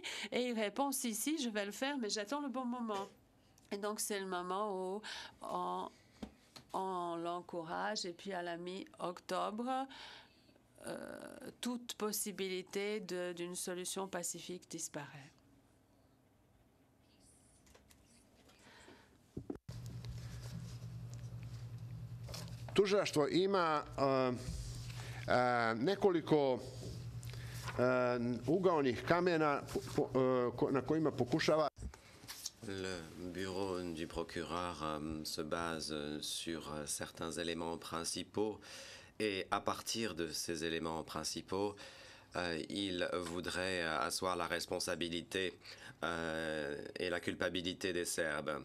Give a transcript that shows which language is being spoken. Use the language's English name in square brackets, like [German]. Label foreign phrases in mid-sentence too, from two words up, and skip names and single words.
[French] Et il répond, si, je vais le faire, mais j'attends le bon moment. Et donc, c'est le moment où on l'encourage. Et puis, à la mi-octobre, toute possibilité d'une solution pacifique disparaît. [Serbian] Tužilaštvo ima nekoliko ugaonih kamena na kojima pokušava. [French] Le bureau du procureur se base sur certains éléments principaux et à partir de ces éléments principaux, il voudrait asseoir la responsabilité et la culpabilité des Serbes.